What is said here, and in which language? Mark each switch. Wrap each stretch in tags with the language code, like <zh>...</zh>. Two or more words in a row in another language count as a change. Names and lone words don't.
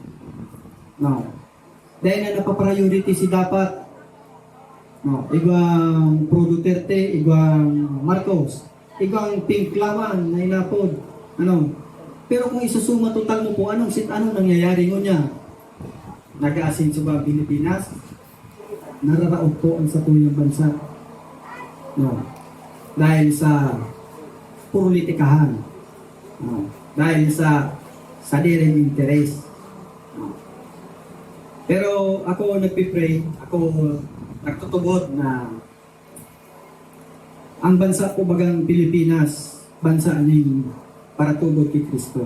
<bik>Dahil na napapriority si dapat igwang Pro Duterte, igwang Marcos, igwang Pink Lawan na inapod. Pero kung isusuma total mo po, anong nangyayari ngunya? Nag-aasin ba Pilipinas? Nararaot po ang satuyang bansa. Dahil sa politikahan. Dahil sa sariling interes. Pero ako nagpipray, ako nagtutubod na ang bansa po bagang Pilipinas, bansa ng para tubod kay Kristo.</bik>